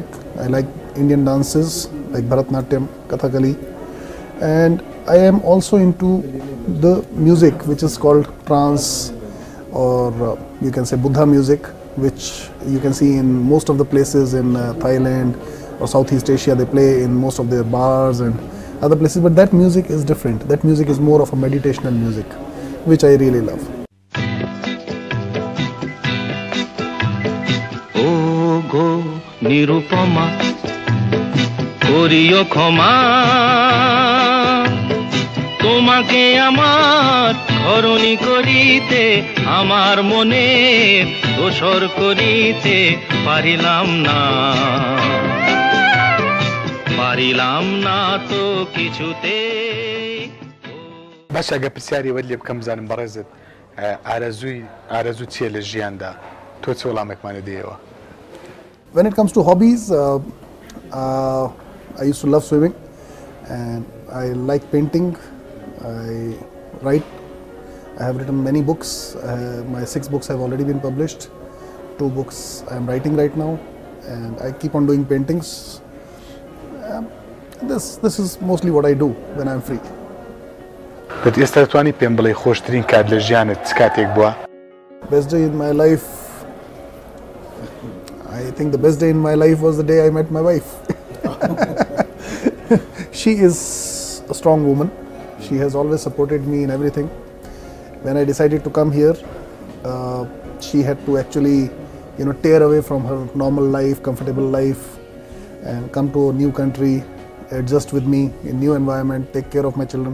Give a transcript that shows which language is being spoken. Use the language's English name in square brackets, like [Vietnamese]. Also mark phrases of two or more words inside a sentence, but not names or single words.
[English] I like Indian dances like Bharatnatyam, Kathakali, and I am also into the music which is called trance, or you can say Buddha music, which you can see in most of the places in Thailand or Southeast Asia. They play in most of their bars and other places, but that music is different. That music is more of a meditational music, which I really love. [Bangla] ওগো নিরুপমা করিয়ো ক্ষমা তোমাকে আমার ধরণী করিতে আমার মনে দোসর করিতে পারিলাম না তো কিছুতে. [Central Kurdish] باش ئەگە پرسیاری وەت لێ بکەم بزانم بەڕێزت ئارەزوو چییە لە ژیاندا تۆ چ وەڵامێکمانە دێەوە؟ [English] When it comes to hobbies, I used to love swimming and I like painting. I write. I have written many books. My 6 books have already been published. 2 books I am writing right now, and I keep on doing paintings. This is mostly what I do when I am free. [Central Kurdish] But ئێستا دەتوانی پێم بڵێ خۆشترین کات لە ژیانت چ کاتێک بووە؟ [English] Best day in my life. I think the best day in my life was the day I met my wife. She is a strong woman. She has always supported me in everything. When I decided to come here, she had to actually, tear away from her normal life, comfortable life, and come to a new country, adjust with me in new environment, take care of my children.